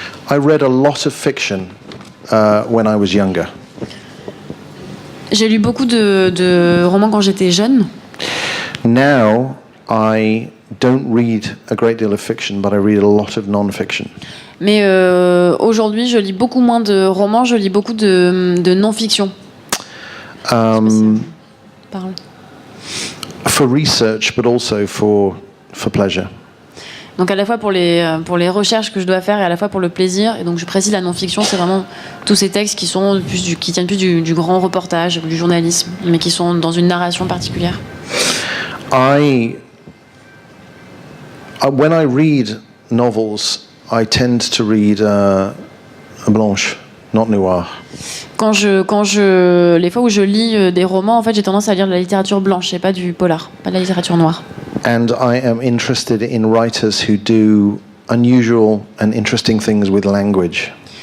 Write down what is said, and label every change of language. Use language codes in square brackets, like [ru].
[en] I read a lot of fiction when I was younger. [fr] J'ai lu beaucoup de romans quand j'étais jeune. [en] Now I don't read a great deal of fiction, but I read a lot of non-fiction. [fr] Mais aujourd'hui, je lis beaucoup moins de romans, je lis beaucoup de non-fiction. Um, Parle. [en] for research, but also for pleasure. [fr] Donc à la fois pour les recherches que je dois faire et à la fois pour le plaisir. Et donc je précise la non-fiction, c'est vraiment tous ces textes qui tiennent plus du grand reportage, du journalisme, mais qui sont dans une narration particulière. [en] When I read novels, I tend to read blanche, not noir. [fr] Les fois où je lis des romans, en fait, j'ai tendance à lire de la littérature blanche et pas du polar, pas de la littérature noire. [en] And I am interested in writers who do unusual and interesting things with language.